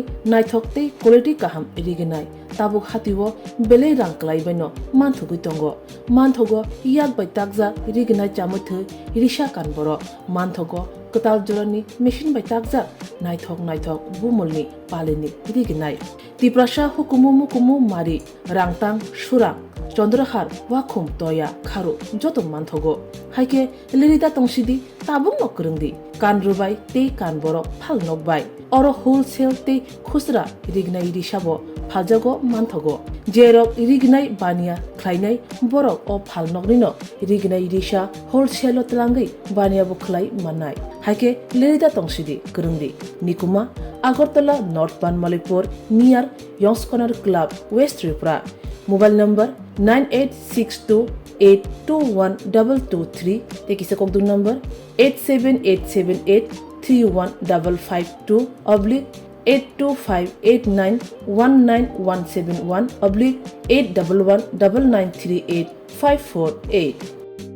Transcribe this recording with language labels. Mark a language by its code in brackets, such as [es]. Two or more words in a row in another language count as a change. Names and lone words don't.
[trp] naithok tei quality kaham rignai tabuk hatiwo belai rang klai baino manthugui tongo manthogo yak bai takja rignai chamuthu risha kan boro manthogo ketal jorani machine bai takja naithok bumulni palini rignai tiprasha hukumu mari rangtang surang চন্দ্রহার ওয়াখুম তয়া খারো যত মানথগো হাইকে লিরিদা তংসিদি তাবুং নকরংদি কান রুবাই তে কান বরক ফাল নকবাই অর হোলসেল তে খুচরা রিগনাই রিসাবো faljago manthogo jerok rignai bania khlainai borok o phalnokni no rignai risa wholesale tlangai bania bo khlai manai haike lerida tongsidi kurungdi nikuma Agartala North Banmalipur near Yongs Corner Club West Tripura [en] mobile number [trp] 9862821223 tekisa kokdung number 87878315552 /825891917 /8119938 548